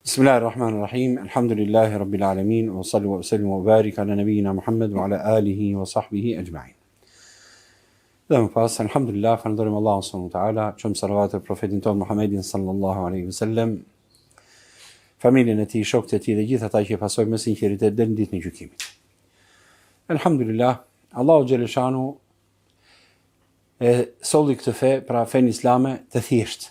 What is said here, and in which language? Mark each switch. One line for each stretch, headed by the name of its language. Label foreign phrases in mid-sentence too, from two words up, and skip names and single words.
Arabic: بسم الله الرحمن الرحيم. الحمد لله رب العالمين وصل وسلم وبارك على نبينا محمد وعلى آله وصحبه أجمعين.
Albanian: Dhe më pas, alhamdulillah, falenderojmë Allahun
Arabic: سبحانه وتعالى,
Albanian: çojmë salavat për profetin ton Muhammedin
Arabic: صلى الله عليه وسلم,
Albanian: familjen e tij, shokët e tij dhe gjithë ata që pasojnë me sinqeritet deri në ditën e gjykimit. Alhamdulillah,
Arabic: الله جل شأنه
Albanian: e solli këtë fe, pra fen islame të thjeshtë.